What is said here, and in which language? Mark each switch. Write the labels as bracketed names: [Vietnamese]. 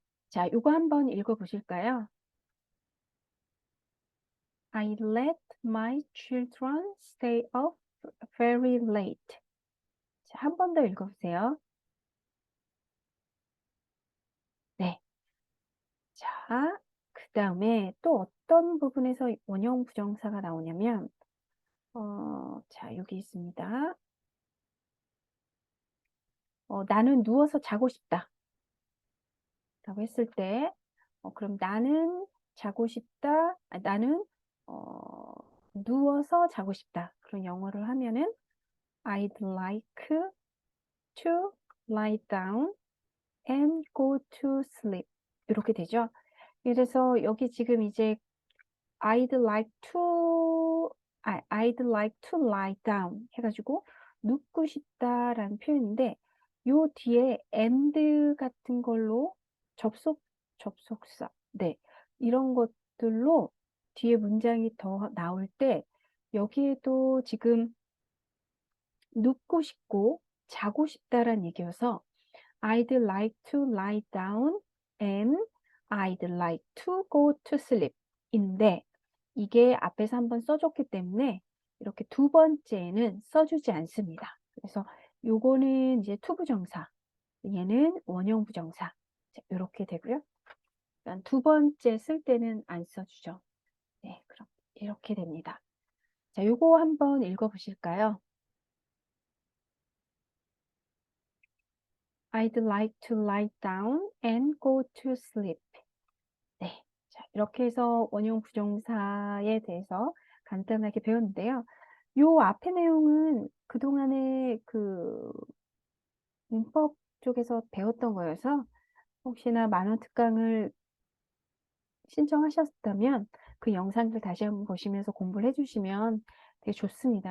[Korean] 자, 요거 한번 읽어보실까요? [English] I let my children stay up very late. [Korean] 자, 한 번 더 읽어보세요. 네. 자, 그 다음에 또 어떤 부분에서 원형 부정사가 나오냐면, 자, 여기 있습니다. 나는 누워서 자고 싶다. 라고 했을 때, 그럼 나는 자고 싶다. 나는, 누워서 자고 싶다. 그런 영어를 하면은, [English] I'd like to lie down and go to sleep. [Korean] 이렇게 되죠. 그래서 여기 지금 이제 [English] I'd like to lie down [Korean] 해가지고 눕고 싶다라는 표현인데 요 뒤에 and 같은 걸로 접속사, 네, 이런 것들로 뒤에 문장이 더 나올 때 여기에도 지금 눕고 싶고 자고 싶다란 얘기여서 [English] I'd like to lie down and I'd like to go to sleep [Korean] 인데 이게 앞에서 한번 써줬기 때문에 이렇게 두 번째는 써주지 않습니다. 그래서 요거는 이제 투부정사, 얘는 원형부정사 이렇게 되고요. 그러니까 두 번째 쓸 때는 안 써주죠. 네, 그럼 이렇게 됩니다. 자, 요거 한번 읽어보실까요? [English] I'd like to lie down and go to sleep. [Korean] 네. 자, 이렇게 해서 원형 부정사에 대해서 간단하게 배웠는데요. 요 앞의 내용은 그동안에 그 문법 쪽에서 배웠던 거여서 혹시나 만원 특강을 신청하셨다면 그 영상들 다시 한번 보시면서 공부를 해주시면 되게 좋습니다.